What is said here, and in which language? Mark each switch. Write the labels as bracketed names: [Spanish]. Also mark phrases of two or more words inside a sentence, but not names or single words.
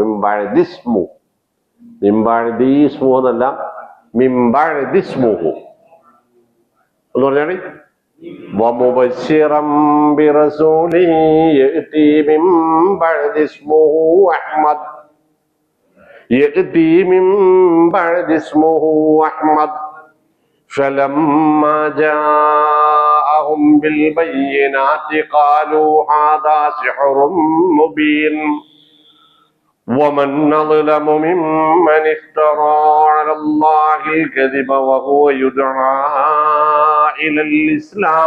[Malayalam] മിമ്പഴദിസ്മു എന്നല്ല, മിമ്പഴദിസ്മുഹു എന്ന് പറഞ്ഞാൽ [Arabic] ومبشرا برسول يأتي من بعدي اسمه أحمد. يأتي من بعدي اسمه أحمد فلما جاءهم بالبينات قالوا هذا سحر مبين ومن أظلم ممن افترى على الله الكذب وهو يدعى إلى الإسلام